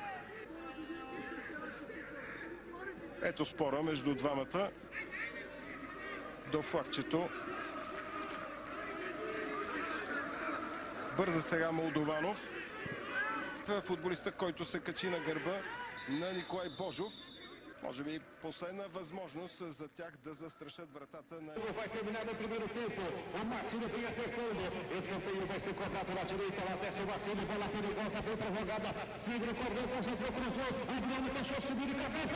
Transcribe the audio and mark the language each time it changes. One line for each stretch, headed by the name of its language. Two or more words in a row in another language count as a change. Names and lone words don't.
Bulgarian: Ето спора между двамата до флагчето. Бърза сега Молдованов. Футболиста, който се качи на гърба на Николай Божов. Може би последна възможност за тях да застрашат вратата на...
Portuguese: Vai terminar no primeiro tempo. O Marcílio vem acertando. Escanteio vai ser cobrado na direita. Lá desce o Marcílio. Bola perigosa. Foi pra jogada. Signo correu, concentrou, cruzou. O Bruno deixou subir de cabeça.